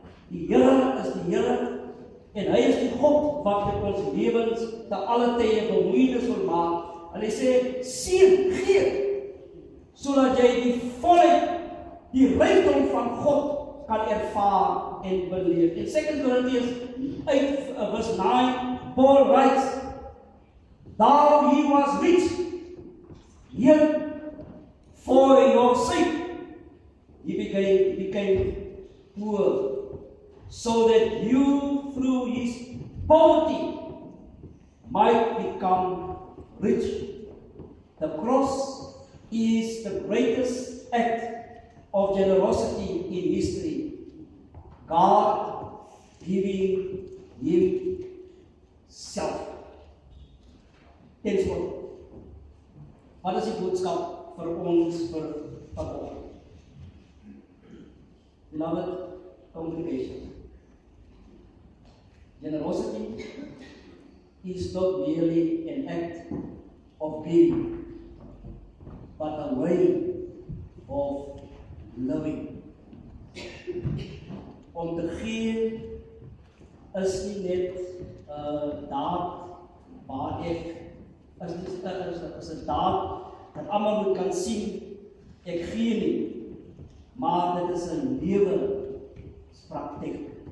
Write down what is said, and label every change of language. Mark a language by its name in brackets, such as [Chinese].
[Afrikaans] Die Here is die Here. En hy is die God wat met ons lewens te alle tye bemoeienis wil maak. En hy sê, seën, gee, sodat jy die volheid, die rykdom van God kan ervaar en beleef. [English] In 2 Corinthians 8 verse 9, Paul writes, though he was rich, yet for your sake he became poor, so that you through his poverty might become rich. The cross is the greatest act of generosity in history. God giving himself. [Afrikaans] Tenslotte, wat is die boodskap vir ons vir vanoggend? [English] Beloved congregation, generosity is not merely an act of giving, but a way of living. [Afrikaans] Om te gee is nie net daad waar ek is 'n daad dat almal moet kan sien ek gee nie, maar dit is 'n lewenspraktyk.